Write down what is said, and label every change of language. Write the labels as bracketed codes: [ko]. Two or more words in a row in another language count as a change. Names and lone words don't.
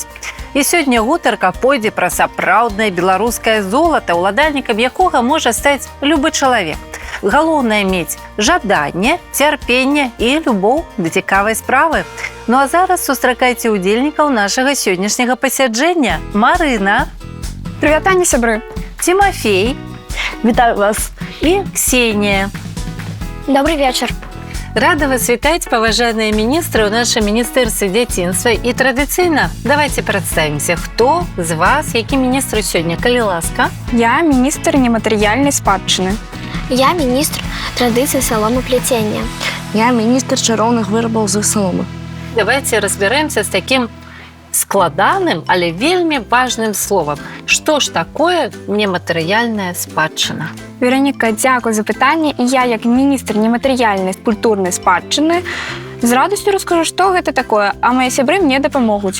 [be] І сёння гутарка пойдзе пра сапраўднае беларускае золата, уладальнікам якога можа стаць любы чалавек. Галоўнае мець жаданне, цярпенне і любоў да цікавай справы. Ну а зараз сустракайце удзельнікаў нашага сённяшняга пасяджэння. Марына. Прывітанне, сябры. Тимофей. Вітаю вас. [ru] И Ксения. Добрый вечер. [be] Рада вас вітаць, паважаныя міністры, у нашым міністэрстве дзяцінства. І традыцыйна давайте прадставімся, хто з вас, які міністр сёння, калі ласка? Я міністр нематэрыяльнай спадчыны. [ru] Я министр традиций соломоплетения. [be] Я міністр чароўных вырабаў з саломы. [ru] Давайте разберемся с таким [be] складаным, але вельмі важным словом. Што ж такое нематэрыяльная спадчына? Вероніка, дзякуй за пытанне. І я, як міністр нематэрыяльнай культурнай спадчыны, з радасцю раскажу, што гэта такое, а мае сябры мне дапамогуць.